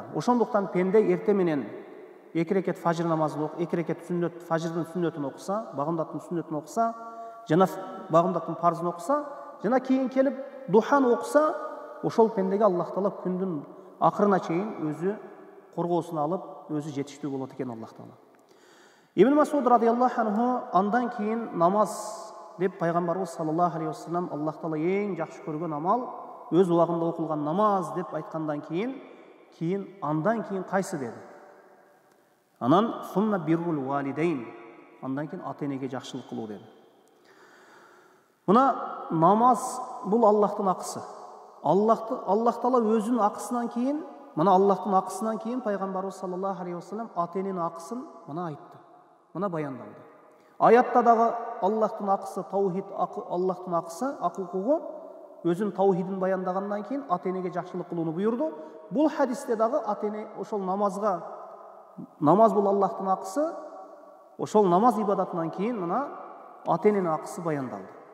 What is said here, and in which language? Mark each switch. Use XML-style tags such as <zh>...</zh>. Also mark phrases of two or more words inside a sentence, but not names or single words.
<ky>Ошондуктан пенде эрте менен 2 рекет фажр намазын окуп, 2 рекет сүннөт, фажрдын сүннөтүн окуса, багымдаттын сүннөтүн окуса, жана багымдаттын парзын окуса, жана кийин келип духаны окуса, ошол пендеге Аллах Таала күндүн акырына чейин өзү коргоосун алып, өзү жетиштүү болот экен Аллах Таала. Ибн Масуд</ky> <ar>رضي الله عنه</ar> <ky>андан кийин намаз деп пайгамбарыбыз</ky> <ar>صلى الله عليه وسلم</ar> <ky>Аллах Таала эң жакшы көргөн амал өз убагында окулган намаз деп айткандан кийин андан кийин кайсы деди? Анан</ky> <ar>ثم بر الوالدين,</ar> <ky>андан кийин ата энеге жакшылык кылуу деди. Мына намаз бул Аллахтын акысы. Аллах Таала өзүнүн акысынан кийин, мына Аллахтын акысынан кийин пайгамбарыбыз</ky> <ar>صلى الله عليه وسلم</ar> <ky>ата эненин акысын мына айтты. Мына баяндалды. Аятта дагы Аллахтын акысы таухид, Аллахтын акысы акукугу өзүнүн таухидин баяндагандан кийин ата энеге жакшылык кылууну буйурду. Бул хадисте дагы ата эне ошол намазга, намаз бул Аллахтын акысы, ошол намаз ибадатынан кийин мына ата эненин акысы баяндалды.</ky>